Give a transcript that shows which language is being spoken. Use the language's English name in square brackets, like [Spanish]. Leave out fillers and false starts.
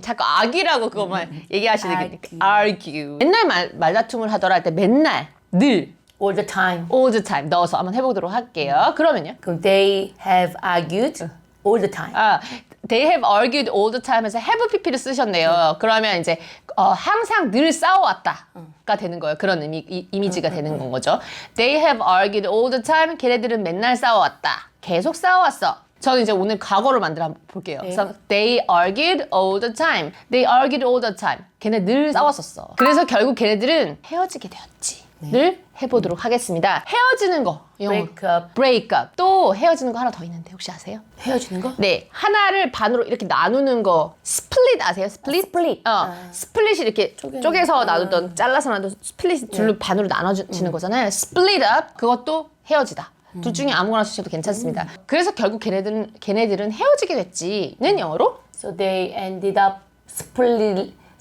[Korean] 자꾸 악이라고 그것만 얘기하시는 게 argue. 맨날 말다툼을 하더라 할 때 맨날 늘 [English] All the time. all the time [Korean] 넣어서 한번 해보도록 할게요. 그러면요. 그럼 [English] they have argued all the time. They have argued all the time [Korean] 해서 [English] have pp를 [Korean] 쓰셨네요. 그러면 이제 항상 늘 싸워왔다가 되는 거예요. 그런 이미지가 되는 건 거죠. [English] They have argued all the time. [Korean] 걔네들은 맨날 싸워왔다. 계속 싸워왔어. 저는 이제 오늘 과거를 만들어 한번 볼게요. 그래서 [English] they argued all the time. They argued all the time. [Korean] 걔네 늘 싸웠었어. 그래서 결국 걔네들은 헤어지게 되었지. 를 해보도록 하겠습니다. 헤어지는 거. 영어로. [English] Break up. break up. [Korean] 또 헤어지는 거 하나 더 있는데 혹시 아세요? 헤어지는 거? 네, 하나를 반으로 이렇게 나누는 거 스플릿 아세요? 스플릿? 스플릿. 스플릿이 이렇게 쪼개서 나누던 잘라서 나누던 스플릿이 둘로 반으로 나눠지는 거잖아요. split up 그것도 헤어지다. 둘 중에 아무거나 쓰셔도 괜찮습니다. 그래서 결국 걔네들은 헤어지게 됐지는 영어로 [English] So they ended up splitting.